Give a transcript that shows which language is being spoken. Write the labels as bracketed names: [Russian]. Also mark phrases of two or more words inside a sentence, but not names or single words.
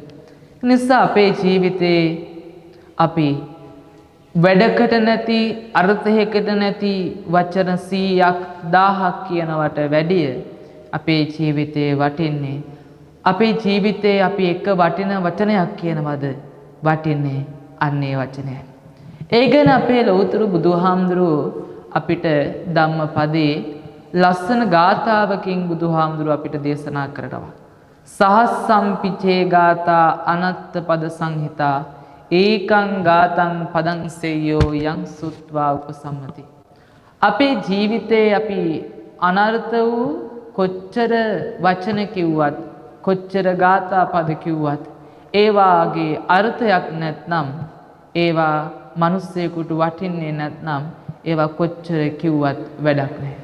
[Sinhala] නිසා අපේ ජීවිතේ අපි වැඩකට නැති, අර්ථයකට නැති වචන 100ක් 1000ක් කියනවට වැඩිය අපේ ජීවිතේ වටින්නේ, අපේ ජීවිතේ අපි එක වටින වචනයක් කියනවද වටින්නේ අන්නේ වචනය. ඒ ගැන අපේ ලෞතර බුදුහාමුදුරුවෝ අපිට ධම්මපදයේ ලස්සන ගාථාවකින් බුදුහාමුදුරුවෝ අපිට දේශනා කරනවා. [Pali] සහස්සම්පිචේ ගාථා අනත්ත පද සංහිතා ඒකං ගාතං පදං සේයෝ යං සුත්වා උපසම්මති. [Sinhala] අපේ ජීවිතේ අපි අනර්ථ වූ කොච්චර වචන කිව්වත්, කොච්චර ගාථා පද කිව්වත්, ඒවාගේ අර්ථයක් නැත්නම්, ඒවා මිනිස්සෙකුට වටින්නේ නැත්නම්, ඒවා කොච්චර කිව්වත් වැඩක් නැහැ.